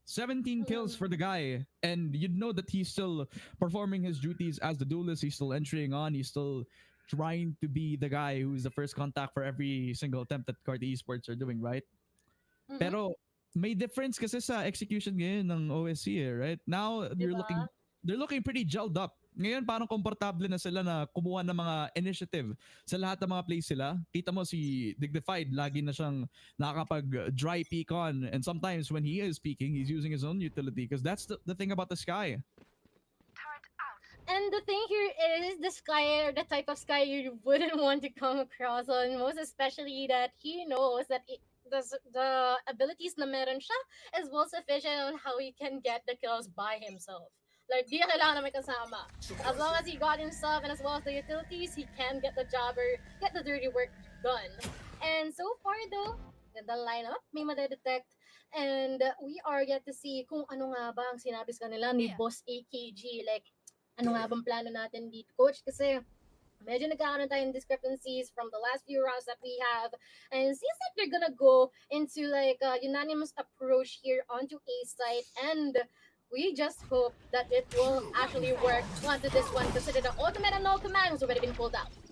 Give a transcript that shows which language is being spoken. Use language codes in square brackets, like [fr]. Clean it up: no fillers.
[en] 17 kills for the guy, and you'd know that he's still performing his duties as the duelist. He's still entering on. He's still trying to be the guy who's the first contact for every single attempt that Carti Esports are doing, right? [tl] Pero may difference kasi sa execution ngayon ng OSC, [en] right? Now they're looking pretty gelled up. [tl] Ngayon parang komportable na sila na kumuha ng mga initiative sa lahat ng mga plays sila. Kita mo si Dignified, lagi na siyang nakakapag [en] dry peek on, and sometimes when he is peeking, he's using his own utility because that's the thing about the Sky. And the thing here is the Sky, or the type of Sky you wouldn't want to come across on, most especially that he knows that the abilities [tl] na meron siya [en] is well sufficient on how he can get the kills by himself. Like, [tl] di kailangan na may kasama. [en] As long as he got himself and as well as the utilities, he can get the job or get the dirty work done. And so far though, [tl] ganda lineup, may madedetect. [en] And we are yet to see [tl] kung ano nga ba ang sinabi sa kanila ni Boss [en] AKG. [tl] Like, ano nga bang plano natin dito, Coach? Kasi medyo nagkakaroon tayong [en] discrepancies from the last few rounds that we have, and it seems like they're gonna go into like a unanimous approach here onto A side, and we just hope that it will actually work onto this one, considering the ultimate and no command has already been pulled out.